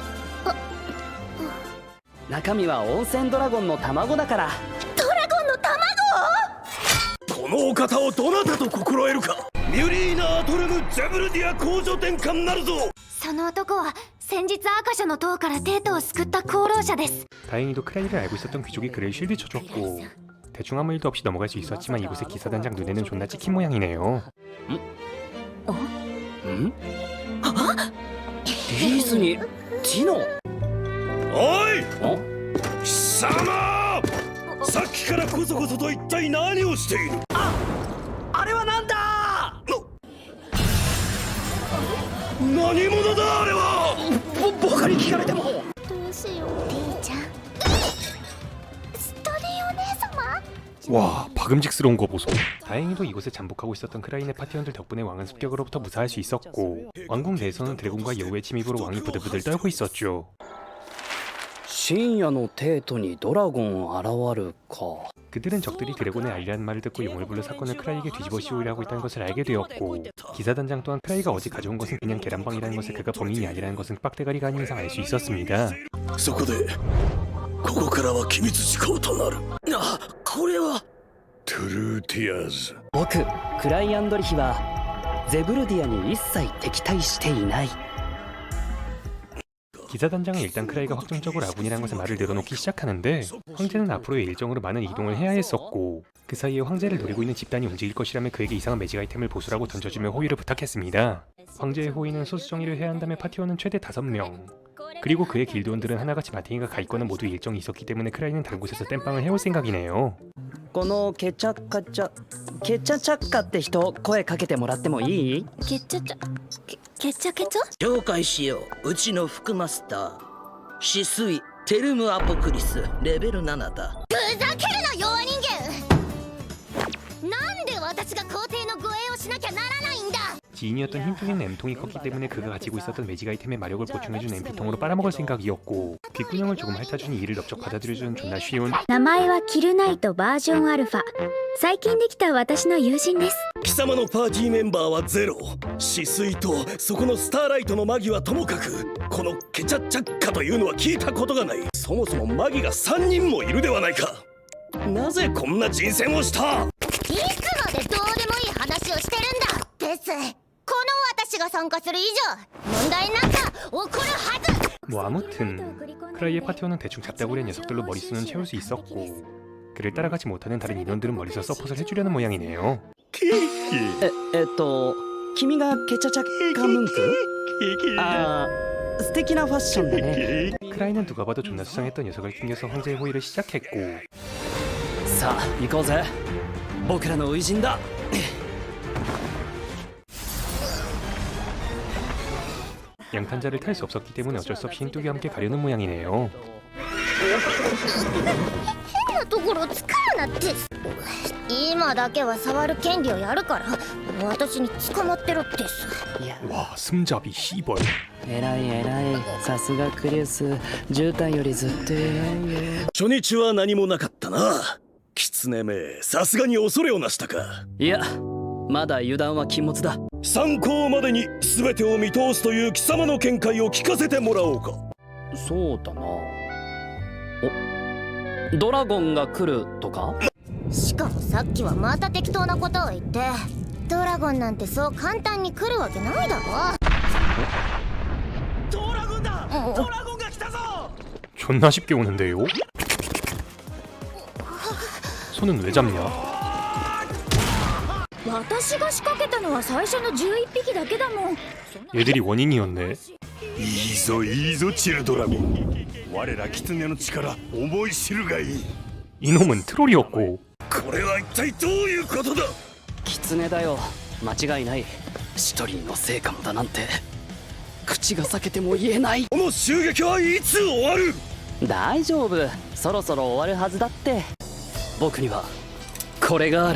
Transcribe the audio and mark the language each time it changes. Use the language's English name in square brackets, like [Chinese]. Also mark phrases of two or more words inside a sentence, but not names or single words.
[Japanese] 中身は温泉ドラゴンの卵だから。ドラゴンの卵？このお方をどなたと心得るか。ミュリーナ・アトルム・ジャブルディア公女殿下なるぞ。その男は先日アーカ社の塔からテートを救った功労者です。 [Korean] 다행히도 크라이를 알고 있었던 귀족이 그를 쉴드 쳐줬고 대충 아무 일도 없이 넘어갈 수 있었지만 이곳의 기사단장 눈에는 존나 찍힌 모양이네요. [Japanese] んリーズにティノ。おい貴様、さっきからこそこそと一体何をしている。あれはなんだ。何者だあれは。僕に聞かれても。どうしよう。ティーちゃん、ストリお姉様。 [Korean] 와 박음직스러운 거 보소. 다행히도 이곳에 잠복하고 있었던 크라인의 파티원들 덕분에 왕은 습격으로부터 무사할 수 있었고 왕궁 내에서는 드래곤과 여우의 침입으로 왕이 부들부들 떨고 있었죠. [Japanese] 深夜のテートにドラゴン現るか。 [Korean] 그들은 적들이 드래곤의 알리라는 말을 듣고 용을 불러 사건을 크라이에게 뒤집어 씌우려고 했다는 것을 알게 되었고 기사단장 또한 크라이가 어제 가져온 것은 그냥 계란빵이라는 것을 그가 범인이 아니라는 것은 빡대가리가 아닌 이상 알 수 있었습니다. [Japanese] そこでここからは機密事項となる。あ、これはトゥルーティアーズ。僕クライアンドリヒはゼブルディアに一切敵対していない。 [Korean] 기사단장은 일단 크라이가 확정적으로 아군이라는 것에 말을 내려놓기 시작하는데 황제는 앞으로의 일정으로 많은 이동을 해야 했었고 그 사이에 황제를 노리고 있는 집단이 움직일 것이라면 그에게 이상한 매직 아이템을 보수라고 던져주며 호의를 부탁했습니다. 황제의 호의는 소수 정의를 해야 한다며 파티원은 최대 5명 그리고 그의 길드원들은 하나같이 마탱이가 가 있거나 모두 일정이 있었기 때문에 크라이는 다른 곳에서 땜빵을 해올 생각이네요. [Japanese] このケチャチャッカって人声かけてもらってもいい？ケチャケチャ。紹介しよう。うちの副マスター止水テルムアポクリスレベル7だ。ふざけるな弱人間。なんで私が皇帝の護衛をしなきゃならないんだ。 [Korean] 지인이었던 흰둥이는 M통이 컸기 때문에 그가 가지고 있었던 매직 아이템의 마력을 보충해준 MP통으로 빨아먹을 생각이었고 귓구녕을 조금 핥아주니 이를 넉적 받아들여주는 존나 쉬운 [Japanese] 名前はキルナイトバージョンアルファ。最近できた私の友人です。貴様のパーティーメンバーはゼロ。止水とそこのスターライトのマギはともかくこのケチャチャッカというのは聞いたことがない。そもそもマギが3人もいるではないか。なぜこんな人選をした。いつまでどうでもいい話をしてるんだです。この私が参加する以上問題なんか起こるはず。 [Korean] 뭐 아무튼 크라이의 파티원은 대충 잡다구리한 녀석들로 머릿수는 채울 수 있었고 그를 따라가지 못하는 다른 인원들은 멀리서 서폿을 해주려는 모양이네요. [Japanese] 君がケチャチャッカムンク？あー、素敵なファッションだね。 [Korean] 크라이는 누가 봐도 존나 수상했던 녀석을 튕겨서 황제의 호의를 시작했고 [Japanese] さあ行こうぜ。僕らの初陣だ。 [Korean] 양탄자를 탈 수 없었기 때문에 어쩔 수 없이 흰뚝이와 함께 가려는 모양이네요. [Japanese] 変なところ使うなって。今だけは触る権利をやるから私に捕まってろってさ。 [Korean] 와 승잡이 씨벌. [Japanese] 偉い偉い。さすがクリス。絨毯よりずっと偉いよ。初日は何もなかったな。狐め、さすがに恐れをなしたか。いや、まだ油断は禁物だ。参考までに全てを見通すという貴様の見解を聞かせてもらおうか。そうだな。お、ドラゴンが来るとか？しかもさっきはまた適当なことを言って、ドラゴンなんてそう簡単に来るわけないだろ。ドラゴンだ。ドラゴンが来たぞ。 [Korean] 존나 쉽게 오는데요? 손은 왜 잡냐? [Japanese] 私が仕掛けたのは最初の11匹だけだもん。 [Korean] 얘들이 원인이었네. [Japanese] いいぞいいぞチルドラゴン。我ら狐の力思い知るがいい。 [Korean] 이놈은 트롤이었고 [Japanese] これは一体どういうことだ。狐だよ。間違いない。シトリンの成果もだなんて口が裂けても言えない。この襲撃はいつ終わる。大丈夫、そろそろ終わるはずだって。僕にはこれがある。